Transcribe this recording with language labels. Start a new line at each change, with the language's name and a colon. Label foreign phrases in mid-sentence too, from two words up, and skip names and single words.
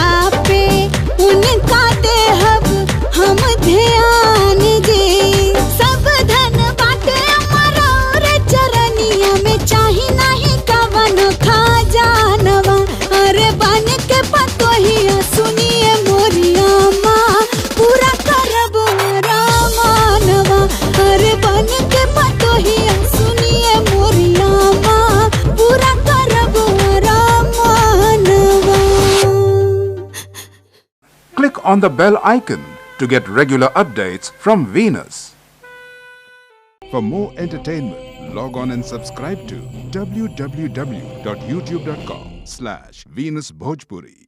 Bhojpuri: पे उनका देहब हम ध्यान जी सब धन बाटे हमारा रे चरनिया में चाही नहीं कवन खा जानवा अरे बन के पतोहिया सुनिए मोरिया माँ पूरा करब रामानवा अरे बन के पतोहिया सुनिए मोरिया माँ पूरा करब रामानवा।
English: Click on the bell icon to get regular updates from Venus. For more entertainment, log on and subscribe to www.youtube.com/VenusBhojpuri.